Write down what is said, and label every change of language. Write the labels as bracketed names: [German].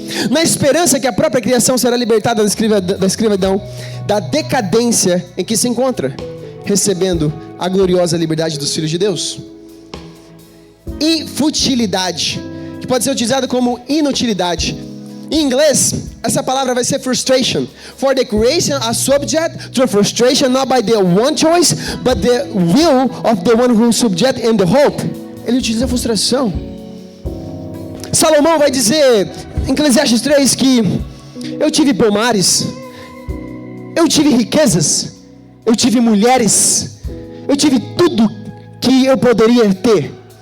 [Portuguese] Na esperança que a própria criação será libertada da escravidão, da decadência em que se encontra, recebendo a gloriosa liberdade dos filhos de Deus. E futilidade, que pode ser utilizada como inutilidade. Em inglês, essa palavra vai ser frustration. [English] For the creation are subject to frustration, not by their one choice, but the will of the one who is subject and the hope. [Portuguese] Ele utiliza a frustração. Salomão vai dizer em Eclesiastes 3 que eu tive pomares, eu tive riquezas, eu tive mulheres, eu tive tudo que eu poderia ter.